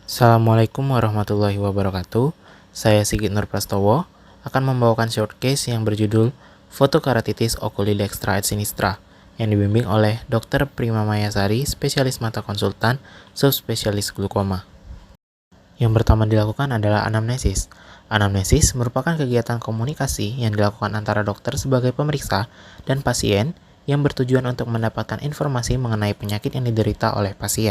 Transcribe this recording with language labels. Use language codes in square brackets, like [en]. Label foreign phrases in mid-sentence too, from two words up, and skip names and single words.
[ar] السلام عليكم ورحمة الله وبركاته. [id] Saya Sigit Nurprastowo akan membawakan [en] short case [id] yang berjudul Fotokeratitis [la] oculi dextra et sinistra [id] yang dibimbing oleh Dr. Prima Mayasari, spesialis mata konsultan, subspesialis glaukoma. Yang pertama dilakukan adalah anamnesis. Anamnesis merupakan kegiatan komunikasi yang dilakukan antara dokter sebagai pemeriksa dan pasien yang bertujuan untuk mendapatkan informasi mengenai penyakit yang diderita oleh pasien.